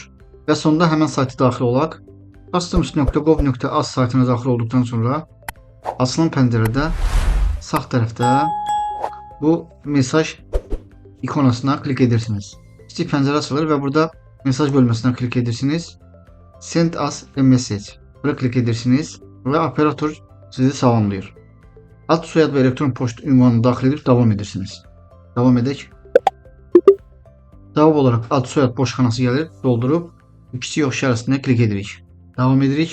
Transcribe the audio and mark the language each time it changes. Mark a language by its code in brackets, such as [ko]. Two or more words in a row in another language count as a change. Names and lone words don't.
[az] Və sonda həmin sayta daxil olaraq customs.gov.az saytına daxil olduqdan sonra açılan pəncərədə sağ tərəfdə bu mesaj ikonasına klik edirsiniz. Kiçik pəncərə açılır və burada mesaj bölməsinə klik edirsiniz. [en] Send us a message. [az] Bura klik edirsiniz və operator sizi salamlayır. Ad, soyad və elektron poçt ünvanını daxil edib davam edirsiniz. Davam edək. Cavab olaraq ad, soyad boş xanası gəlir, doldurub kiçik yox işarəsində klik edirik. Davam edirik.